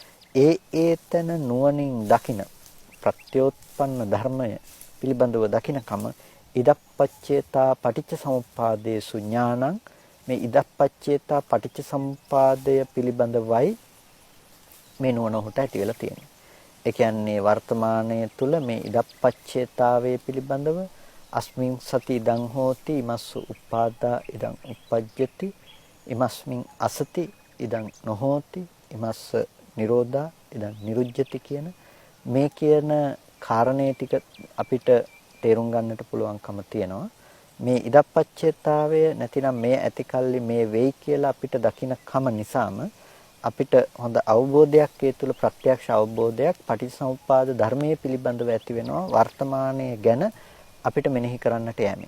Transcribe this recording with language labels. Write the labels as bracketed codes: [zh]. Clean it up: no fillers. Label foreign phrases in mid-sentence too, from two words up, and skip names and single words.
[si] ඒ තැන නුවණින් දකින ප්‍රත්‍යෝත්පන්න ධර්මය පිළිබඳව දකිනකම [pi] ඉදප්පච්චේතා පටිච්චසමුප්පාදේසු ඥානං [si] මේ ඉදප්පච්චේතා පටිච්චසමුපාදය පිළිබඳවයි මේ නුවණ උහුට ඇති වෙලා තියෙන්නේ. ඒ කියන්නේ වර්තමානයේ තුල මේ ඉදප්පච්චේතාවයේ පිළිබඳව [pi] අස්මින් සති ඉදං හෝති ඉමස්සු උපාදා ඉදං උපජ්ජති ඉමස්මින් අසති ඉදං නොහෝති ඉමස්ස නිරෝධා ඉදං නිරුජ්ජති [si] කියන මේ කියන කාරණේ ටික අපිට තේරුම් ගන්නට පුළුවන්කම තියෙනවා. මේ ඉදප්පච්චේතාවය නැතිනම් මේ ඇතිකල්ලි මේ වෙයි කියලා අපිට දකින්න කම නිසාම අපිට හොඳ අවබෝධයක් ඒ තුළ ප්‍රත්‍යක්ෂ අවබෝධයක් පටිච්චසමුප්පාද ධර්මයේ පිළිබඳව ඇති වෙනවා වර්තමානයේ ගැන අපිට මෙනෙහි කරන්නට යෑමෙන්.